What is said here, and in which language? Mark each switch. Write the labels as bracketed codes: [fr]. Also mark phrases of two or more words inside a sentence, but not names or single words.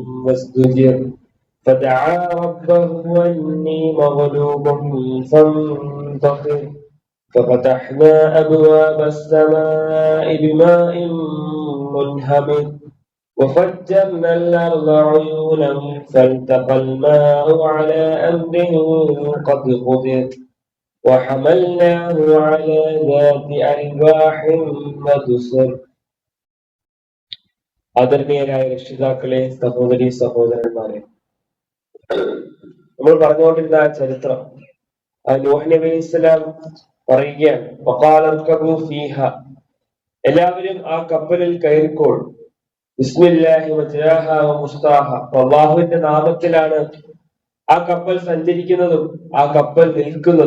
[ar] وازدجر فدعا ربه أني مغلوب فانتصر ففتحنا أبواب السماء بماء منهمر وفجرنا الأرض عيونا فالتقى الماء على أمر قد قدر وحملناه على ذات ألواح ودسر. [ml] ആദരണീയരായ രക്ഷിതാക്കളെ, സഹോദരി സഹോദരന്മാരെ, നമ്മൾ പറഞ്ഞുകൊണ്ടിരുന്ന ആ ചരിത്രം, നൂഹ് നബി [ar] عليه السلام [ml] പറയുകയാണ്, [ar] وقال اركبوا فيها, [ml] എല്ലാവരും ആ കപ്പലിൽ കയറിക്കോൾ, [ar] بسم الله مجراها ومرساها, [ml] അല്ലാഹുവിന്റെ നാമത്തിലാണ് ആ കപ്പൽ സഞ്ചരിക്കുന്നതും ആ കപ്പൽ നിൽക്കുന്നതും.